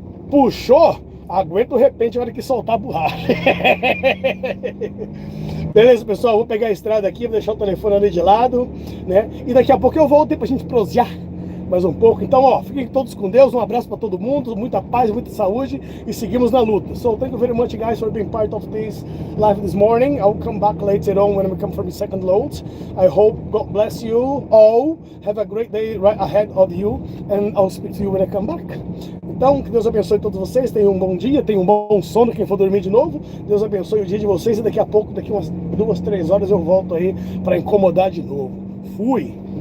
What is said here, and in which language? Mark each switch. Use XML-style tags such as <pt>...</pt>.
<pt>Puxou, aguenta o repente na hora que soltar a borracha. Beleza, pessoal, vou pegar a estrada aqui, vou deixar o telefone ali de lado, né? E daqui a pouco eu volto pra gente prosear mais um pouco. Então, ó, fiquem todos com Deus, um abraço para todo mundo, muita paz, muita saúde, e seguimos na luta.</pt> <en>So, thank you very much, guys, for being part of this live this morning. I'll come back later on when we come from the second load. I hope God bless you all. Have a great day right ahead of you, and I'll speak to you when I come back.</en> <pt>Então, que Deus abençoe todos vocês, tenham um bom dia, tenham um bom sono, quem for dormir de novo. Deus abençoe o dia de vocês, e daqui a pouco, daqui umas 2, 3 horas, eu volto aí para incomodar de novo. Fui!</pt>